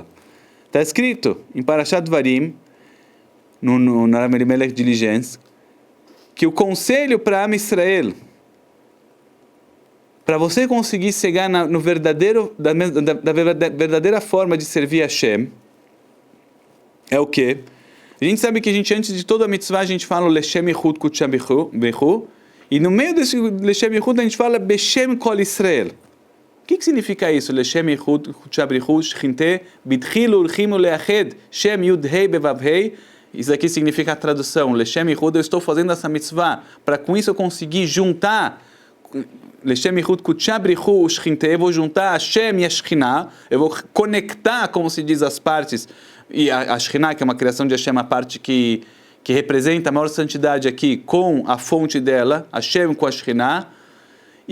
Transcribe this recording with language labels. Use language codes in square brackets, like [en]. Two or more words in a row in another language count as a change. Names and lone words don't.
[pt] Está escrito em Parashat Dvarim, no Noam Elimelech Diligence, que o conselho para [he] עם ישראל, [pt] para você conseguir chegar no verdadeiro, da verdadeira forma de servir a Hashem, é o quê? A gente sabe que antes de toda a mitzvah, a gente fala o [he] לשם ייחוד קודשא בריך־הוא, [pt] e no meio desse [he] לשם ייחוד [pt] a gente fala [he] בשם כל ישראל. [pt] O que significa isso? [he] לשם ייחוד קודשא בריך־הוא, ושכינתיה, בדחילו ורחימו ליחדא, שם יו״ד ה״י בוא״ו ה״י. [pt] Isso aqui significa a tradução. [he] לשם ייחוד, [pt] eu estou fazendo essa mitzvah, para com isso eu conseguir juntar [he] לשם ייחוד קודשא בריך־הוא, ושכינתיה, [pt] eu vou juntar Hashem e a Shekhinah, eu vou conectar, como se diz, as partes. E a Shekhinah, que é uma criação de Hashem, a parte que representa a maior santidade aqui, com a fonte dela, Hashem com a Shekhinah.